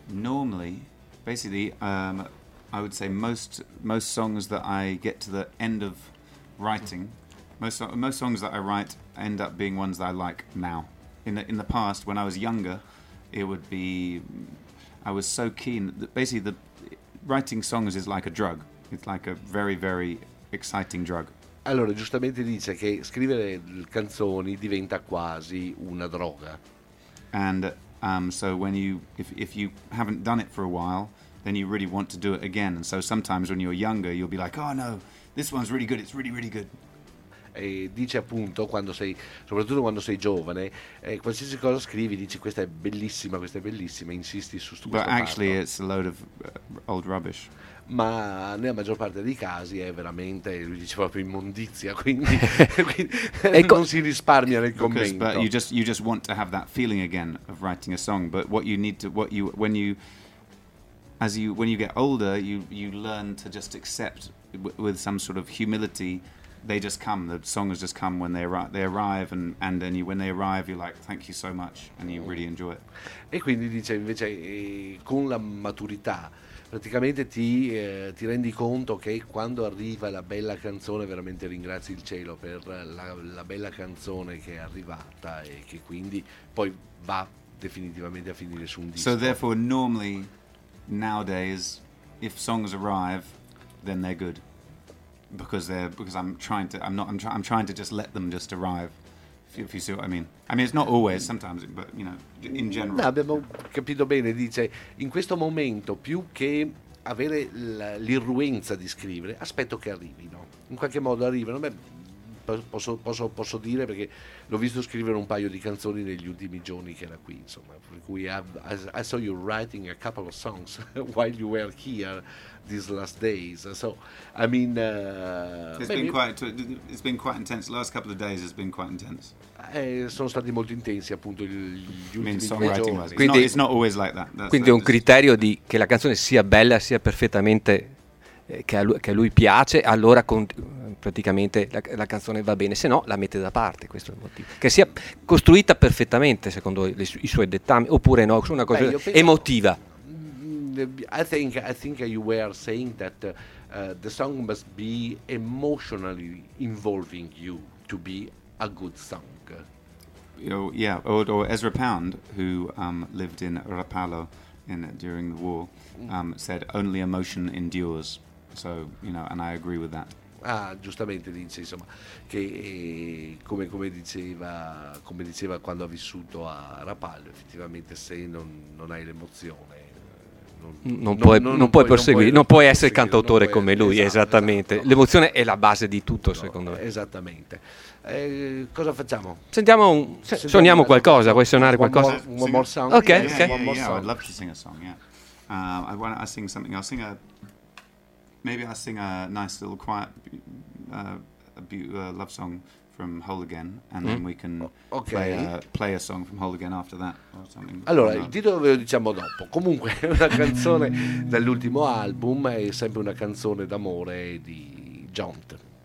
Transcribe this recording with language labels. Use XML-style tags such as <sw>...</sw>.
<en>normally, basically, I would say most songs that I get to the end of writing, most songs that I write end up being ones that I like now. In the past, when I was younger, it would be, I was so keen, that basically the writing songs is like a drug. It's like a very, very exciting drug.</en> <it>Allora, giustamente dice che scrivere canzoni diventa quasi una droga.</it> <en>And... so when you if you haven't done it for a while, then you really want to do it again. And so sometimes when you're younger, you'll be like, oh no, this one's really good. It's really, really good.</en> <it>dice appunto, quando sei, soprattutto quando sei giovane, qualsiasi cosa scrivi dici questa è bellissima, questa è bellissima, insisti su questo.</it> <en>But actually it's a load of old rubbish.</en> <it>Ma nella maggior parte dei casi è veramente, lui dice, proprio immondizia, quindi, quindi non si risparmia nel commento.</it> <en>Because, but you just want to have that feeling again of writing a song, but what you need to, what you, when you, as you, when you get older, you learn to just accept with some sort of humility, they just come, the songs just come when they arrive and then you, when they arrive you're like thank you so much and you really enjoy it.</en> <it>E quindi dice invece con la maturità praticamente ti rendi conto che quando arriva la bella canzone veramente ringrazi il cielo per la bella canzone che è arrivata e che quindi poi va definitivamente a finire su un disco.</it> <en>So therefore normally nowadays if songs arrive then they're good because I'm trying to just let them just arrive. If you see what I mean. I mean it's not always, sometimes, but you know, in general.</en> <it>No, abbiamo capito bene, dice, in questo momento più che avere l'irruenza di scrivere, aspetto che arrivino. In qualche modo arrivano. Beh, posso dire perché l'ho visto scrivere un paio di canzoni negli ultimi giorni che era qui, insomma, per cui</it> <en>I saw you writing a couple of songs while you were here these last days. So I mean it's been quite intense. Last couple of days has been quite intense.</en> <it>Sono stati molto intensi appunto gli ultimi giorni. Quindi</it> <en>it's not always like that. That's</en> <it>quindi è un criterio di che la canzone sia bella, sia perfettamente che a lui piace, allora praticamente la canzone va bene, se no la mette da parte, questo è il motivo. Che sia costruita perfettamente secondo i suoi dettami, oppure no, una cosa emotiva.</it> <en>I think you were saying that the song must be emotionally involving you to be a good song. You know, yeah, or Ezra Pound, who lived in Rapallo during the war, said only emotion endures. So, you know, and I agree with that.</en> <it>Ah, giustamente dice, insomma, che come diceva quando ha vissuto a Rapallo, effettivamente se non hai l'emozione non puoi essere cantautore come lui, esatto. L'emozione è la base di tutto, no, secondo me. Esattamente. Cosa facciamo? Suoniamo qualcosa, vuoi suonare qualcosa?</it> <en>One more song. Ok, yeah, okay. Yeah, yeah, song. I'd love to sing a song, yeah. I sing something, I'll sing a... Maybe I'll sing a nice little quiet love song from Hole Again and then we can play a song from Hole Again after that or something.</en> <it>Allora, il titolo ve lo diciamo dopo. Comunque è una canzone dall'ultimo album, è sempre una canzone d'amore di Jont.</it>